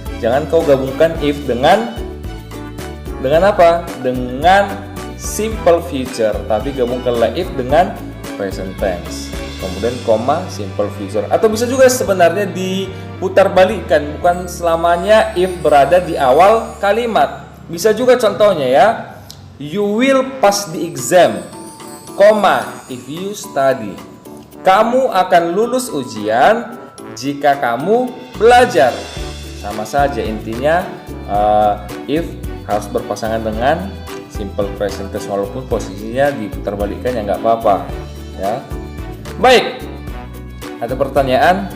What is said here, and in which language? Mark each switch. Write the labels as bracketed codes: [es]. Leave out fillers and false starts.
[id] Jangan kau gabungkan if dengan apa? Dengan simple future, tapi gabungkanlah if dengan present tense. Kemudian koma simple future. Atau bisa juga sebenarnya diputar balikkan, bukan selamanya if berada di awal kalimat. Bisa juga contohnya ya. [en] You will pass the exam, koma if you study. [id] Kamu akan lulus ujian jika kamu belajar. Sama saja intinya, if harus berpasangan dengan simple present tense walaupun posisinya diputar balikkan ya nggak apa-apa ya. Baik, ada pertanyaan?